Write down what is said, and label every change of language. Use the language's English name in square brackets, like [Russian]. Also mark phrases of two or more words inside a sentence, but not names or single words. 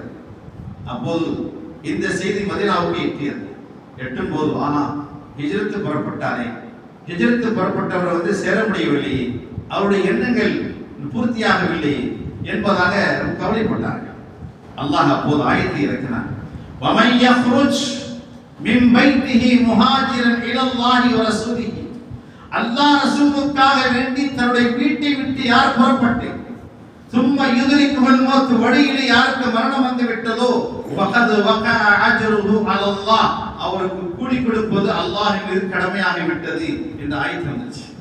[Tamil] அப்போது இந்த செய்தி மதீனாவுக்கு எட்டியது. எட்டும் போது, ஆனா ஹிஜ்ரத்து புறப்பட்டாரே, ஹிஜ்ரத்து புறப்பட்டவர் வந்து சேர முடியவில்லையே, அவருடைய எண்ணங்கள் பூர்த்தியாகவில்லை என்பதாக கவலைப்பட்டார்கள். அல்லாஹ் அப்போது ஆயத்தை இறக்கினார். [Arabic] وَمَنْ يَخْرُجْ مِنْ بَيْتِهِ مُهَاجِرًا إِلَى اللَّهِ وَرَسُولِهِ, [Tamil] அல்லாஹ் ரசூலுக்காக வேண்டி தன்னுடைய வீட்டை விட்டு யார் புறப்பட்டு, [Arabic] ثم يدركه الموت, [Tamil] வழியிலே யாருக்கு மரணம் வந்து விட்டதோ, [Arabic] فقد وقع أجره على الله, [Tamil] அவருக்கு கூலி கொடுப்பது அல்லாஹ்வின் மீது கடமையாகி விட்டது என்ற ஆயத்து வந்துச்சு.